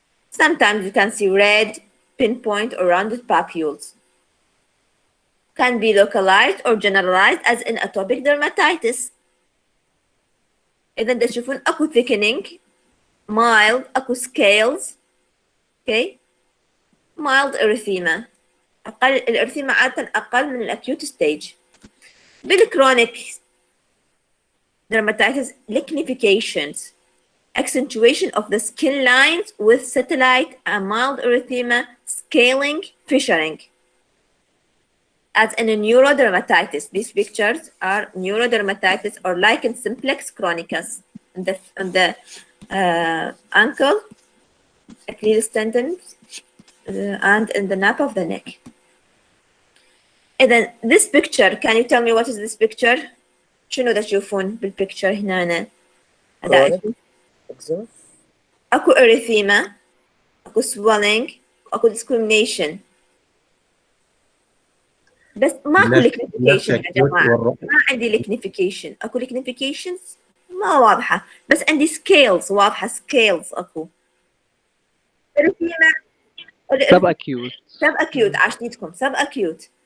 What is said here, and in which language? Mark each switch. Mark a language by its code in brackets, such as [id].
[en] Sometimes you can see red, pinpoint, or rounded papules. Can be localized or generalized as in atopic dermatitis. [ar] إذا تشوفون أكو [en] thickening, mild, أكو scales, okay, mild erythema. [ar] الإرثيما عادة أقل من الأكيوت ستيج. [en] بالchronic dermatitis, lichenifications, accentuation of the skin lines with satellite and mild erythema, scaling, fissuring. As in a neurodermatitis, these pictures are neurodermatitis or lichen simplex chronicus on the ankle, Achilles tendon, and in the nape of the neck. And then this picture, can you tell me what is this picture? [ar] شنو دا تشوفون بالبيكتشر هنا؟ اكو erythema, اكو swelling, اكو discrimination. بس ماكو lichenification يا جماعة. ما عندي lichenification. اكو lichenifications ما واضحة، بس عندي scales واضحة، scales اكو. [en] erythema subacute عشتيتكم subacute.